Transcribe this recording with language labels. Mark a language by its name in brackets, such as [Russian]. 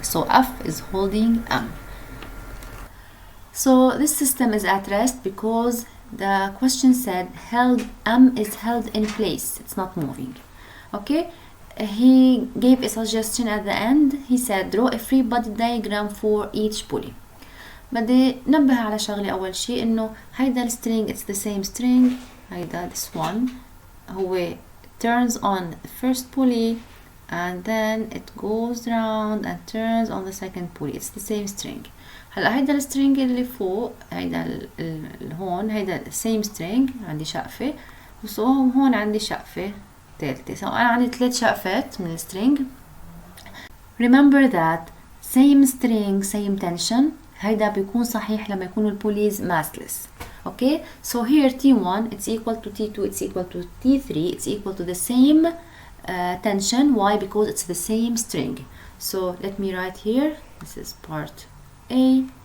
[English] So F is holding M. So this system is at rest because the question said M is held in place, it's not moving. Okay, he gave a suggestion at the end. He said draw a free body diagram for each pulley. [Arabic] بدي نبه على شغلة أول شيء إنه هيدا السترينج [English] it's the same string. هيدا this one هو turns on the first pulley and then it goes round and turns on the second pulley. It's the same string. [Arabic] هلا هيدا السترينج اللي فوق هيدا هون هيدا same string عندي شقفة، وصو هون عندي شقفة ثالثة. so أنا عندي 3 شقفات من السترينج. [English] remember that same string same tension [Arabic] هيدا بيكون صحيح لما يكونوا البوليز massless. [English] okay, so here T1 it's equal to T2 it's equal to T3 it's equal to the same tension. Why? Because it's the same string. So let me write here, this is part A.